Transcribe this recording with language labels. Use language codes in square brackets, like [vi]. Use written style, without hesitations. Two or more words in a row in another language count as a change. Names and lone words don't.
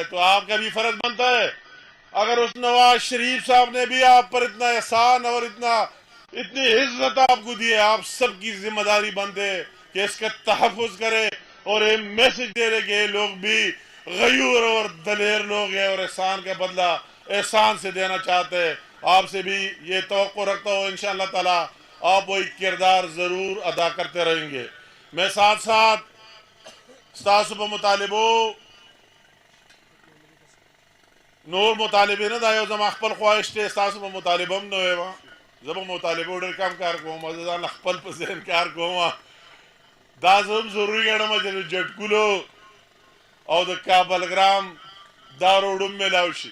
[ur] تو آپ کا بھی فرض بنتا ہے، اگر اس نواز شریف صاحب نے بھی آپ پر اتنا احسان اور اتنی عزت آپ کو دی ہے، آپ سب کی ذمہ داری بنتے ہے کہ اس کا تحفظ کرے اور یہ میسج دے رہے کہ یہ لوگ بھی غیور اور دلیر لوگ ہیں اور احسان کا بدلہ احسان سے دینا چاہتے ہیں۔ آپ سے بھی یہ توقع رکھتا ہوں [ar] انشاءاللہ تعالی [ur] آپ وہی کردار ضرور ادا کرتے رہیں گے۔ میں ساتھ ساتھ [ps] ستاسو په مطالبو نور مطالبه نه دا یو زما خپل خواهش دی، ستاسو په مطالبه هم نه وایم، زه په مطالبو ډېر کم کار کوم، زه ځان خپل په ذهن کار کوم، دا زه هم ضروري ګڼم چې د جټکولو او د کابلګرام دا روډ هم میلاو شي۔